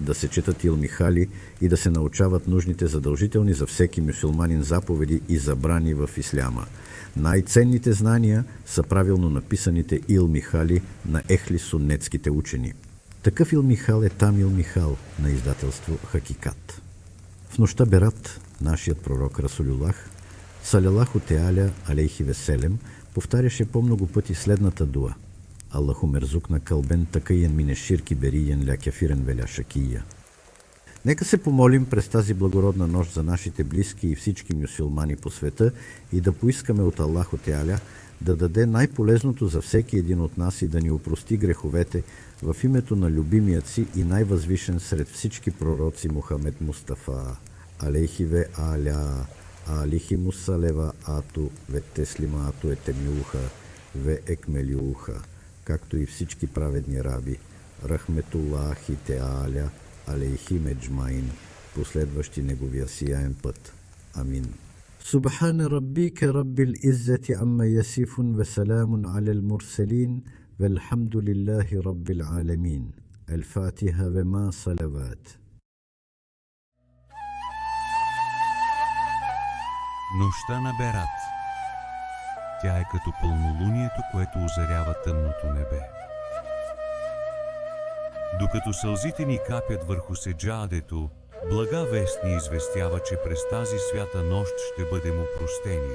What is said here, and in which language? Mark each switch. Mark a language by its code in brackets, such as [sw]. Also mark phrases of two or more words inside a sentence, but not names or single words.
[bg] да се четат илмихали и да се научават нужните задължителни за всеки мюсюлманин заповеди и забрани в исляма. Най-ценните знания са правилно написаните илмихали на ехли суннетските учени. Такъв илмихал е там илмихал на издателство Хакикат. В нощта Берат нашият пророк Расулуллах [ar] صلى الله تعالى عليه وسلم [bg] повтаряше по-много пъти следната дуа: [ar] اللهم ارزقنا قلبا تقيا من الشرك بريا لا كافرا ولا شقيا. [bg] Нека се помолим през тази благородна нощ за нашите близки и всички мюсюлмани по света и да поискаме от Аллаху Теаля да даде най-полезното за всеки един от нас и да ни опрости греховете в името на любимият си и най-възвишен сред всички пророци Мухамед Мустафа, [ar] عليه وعلى آله الصلوات, والتسليمات أتمها وأكملها, [bg] както и всички праведни раби, [ar] رحمة الله تعالى عليهم أجمعين, [bg] последващи неговия сияен път. Амин. [ar] سبحان ربك رب العزة عما يصفون وسلام على المرسلين والحمد لله رب العالمين. الفاتحة وما صلوات. [bg] Нощта на Берат. Тя е като пълнолунието, което озарява тъмното небе. Докато сълзите ни капят върху седжадето, блага вест ни известява, че през тази свята нощ ще бъдем опростени.